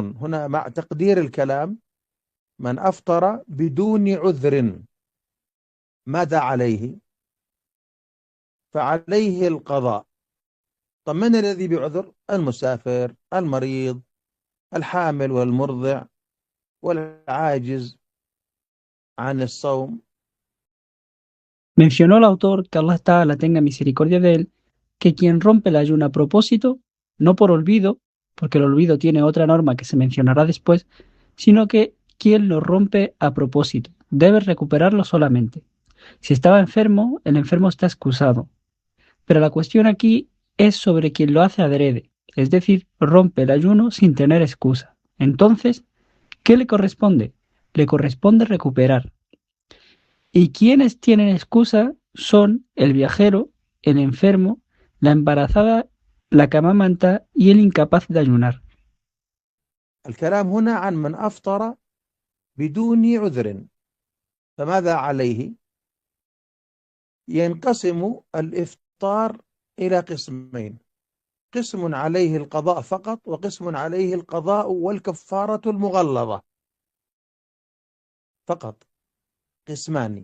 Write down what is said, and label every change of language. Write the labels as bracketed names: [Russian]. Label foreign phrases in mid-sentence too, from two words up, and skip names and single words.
[Arabic] هنا مع تقدير الكلام من أفطر بدون عذر ماذا عليه؟ فعليه القضاء. طب من الذي بعذر؟ المسافر، المريض، الحامل والمرضع والعاجز عن الصوم. [Spanish] Mencionó el autor, que [Arabic] الله تعالى [Spanish] tenga misericordia de él, que quien rompe el ayuno a propósito, no por olvido, porque el olvido tiene otra norma que se mencionará después, sino que quien lo rompe a propósito debe recuperarlo solamente. Si estaba enfermo, el enfermo está excusado. Pero la cuestión aquí es sobre quien lo hace adrede, es decir, rompe el ayuno sin tener excusa. Entonces, ¿qué le corresponde? Le corresponde recuperar. Y quienes tienen excusa son el viajero, el enfermo, la embarazada, la que amamanta y el incapaz de ayunar. [Arabic] الكلام هنا عن من أفطر بدون عذر، فماذا عليه؟ ينقسم الإفطار إلى قسمين، قسم عليه القضاء فقط، وقسم عليه القضاء والكفارة المغلظة فقط، قسمان.